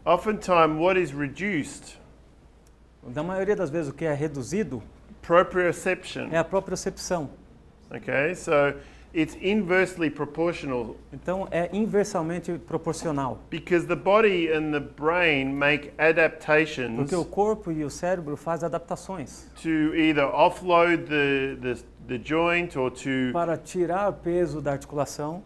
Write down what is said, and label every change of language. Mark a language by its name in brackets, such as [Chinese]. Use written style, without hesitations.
[English] oftentimes what is reduced, [Portuguese] na maioria das vezes o que é reduzido [English] proprioception. [Portuguese] é a propriocepção. [English] Okay, so it's inversely proportional. [Portuguese] Então é inversamente proporcional. [English] Because the body and the brain make adaptations [Portuguese] Porque o corpo e o cérebro fazem adaptações [English] to either offload the joint or [Portuguese] para tirar o peso da articulação,